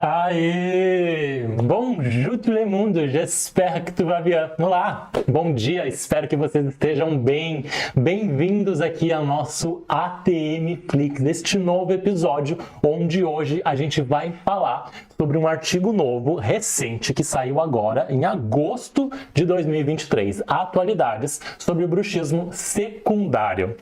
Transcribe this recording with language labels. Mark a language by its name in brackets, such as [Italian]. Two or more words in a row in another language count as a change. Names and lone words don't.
[Portuguese] Aê! [French] Bonjour tout le monde, j'espère que tu vas bien. [Portuguese] Olá, bom dia, espero que vocês estejam bem. Bem-vindos aqui ao nosso ATM Flix, este novo episódio, onde hoje a gente vai falar sobre um artigo novo, recente, que saiu agora, em agosto de 2023, atualidades sobre o bruxismo secundário.